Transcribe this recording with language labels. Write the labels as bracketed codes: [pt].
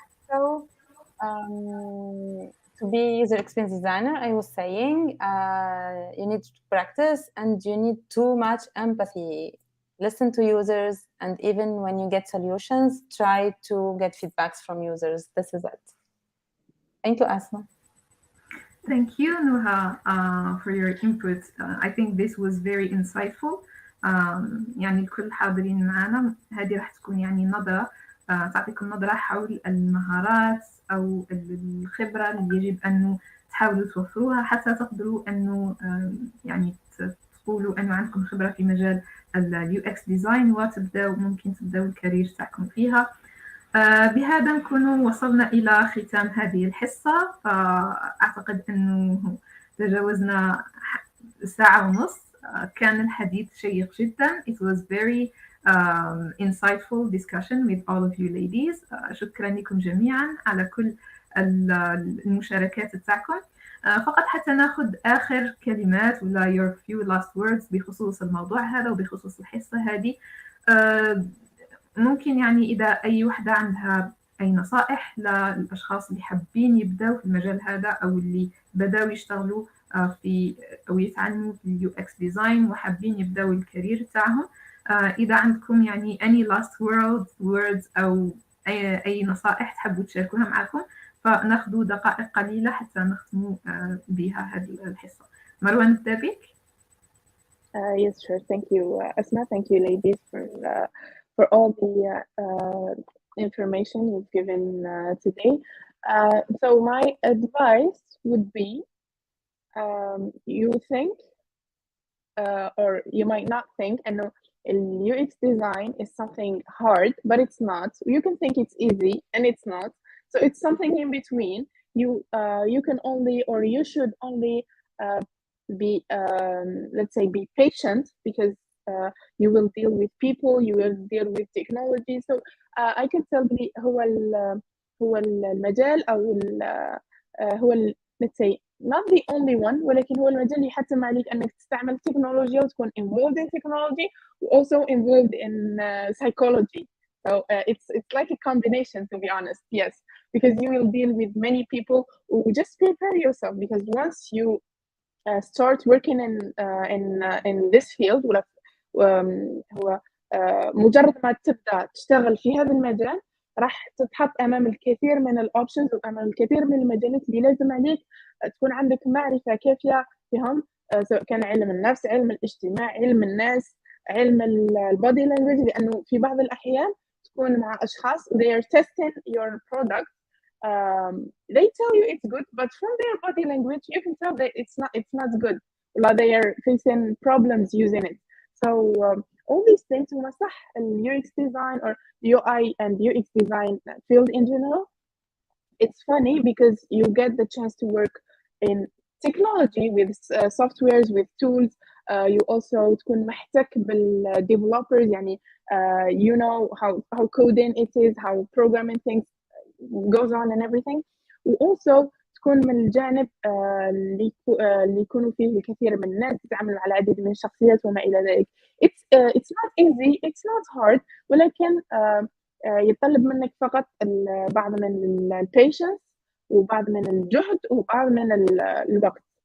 [en] So to be user experience designer, I was saying you need to practice and you need too much empathy. Listen to users, and even when you get solutions, try to get feedbacks from users. This is it. Thank you, Asma. Thank you, Nuha, for your input. I think this was very insightful. [ar] يعني الكل الحاضرين معنا هذه راح تكون يعني نظرة تعطيكم نظرة حول المهارات أو الخبرة اللي يجب أن تحاولوا توفروها حتى تقدروا أنه يعني تقولوا أنه عندكم خبرة في مجال اليو اكس ديزاين وتبداو ممكن تبداو الكارير تاعكم فيها. بهذا نكون وصلنا إلى ختام هذه الحصة. أعتقد أنه تجاوزنا ساعة ونص. كان الحديث شيق جدا. [en] It was very insightful discussion with all of you ladies. [ar] شكرا لكم جميعا على كل المشاركات تاعكم. فقط حتى ناخذ آخر كلمات ولا [en] your few last words [ar] بخصوص الموضوع هذا وبخصوص الحصة هذه. ممكن يعني إذا أي وحدة عندها أي نصائح للأشخاص اللي حابين يبدأوا في المجال هذا أو اللي بدأوا يشتغلوا في أو يتعلموا في اليو اكس ديزاين وحابين يبدأوا الكارير تاعهم. إذا عندكم يعني [en] any last words [ar] أو أي نصائح تحبوا تشاركوها معكم فناخذوا دقائق قليلة حتى نختموا بها هذه الحصة. مروة نبدأ بك. [en] Yes, sure. Thank you, Asma. Thank you, ladies, for all the information you've given today. So my advice would be, you think, or you might not think, and UX design is something hard, but it's not. You can think it's easy, and it's not. So it's something in between. You can only, or you should only be, let's say, be patient, because you will deal with people, you will deal with technology. So I can tell [ar] لي هو المجال أو هو [en] let's say not the only one، [ar] ولكن هو المجال اللي يحتم عليك انك تستعمل تكنولوجيا وتكون [en] involved in technology also involved in psychology. So it's like a combination, to be honest. Yes, because you will deal with many people. Just prepare yourself, because once you start working in this field، [ar] ولا هو مجرد ما تبدا تشتغل في هذا المجال راح تتحط امام الكثير من الاوبشنز وامام الكثير من المجالات اللي لازم عليك تكون عندك معرفه كافيه فيهم، سواء كان علم النفس، علم الاجتماع، علم الناس، علم البودي لانجويج، لانه في بعض الاحيان تكون مع اشخاص [en] they are testing your product. They tell you it's good, but from their body language you can tell that it's not good, or they are facing problems using it. So all these things [ar] هما صح [en] UX design or UI and UX design field in general. It's funny because you get the chance to work in technology with softwares, with tools. You also [ar] تكون محتك بالdevelopers، يعني [en] you know how coding it is, how programming things goes on and everything. [ar] وalso تكون من الجانب اللي يكونوا فيه الكثير من الناس، تتعامل مع العديد من الشخصيات وما إلى ذلك. [en] It's not easy, it's not hard، [ar] ولكن يتطلب منك فقط بعض من البيشنس وبعض من الجهد وبعض من الوقت.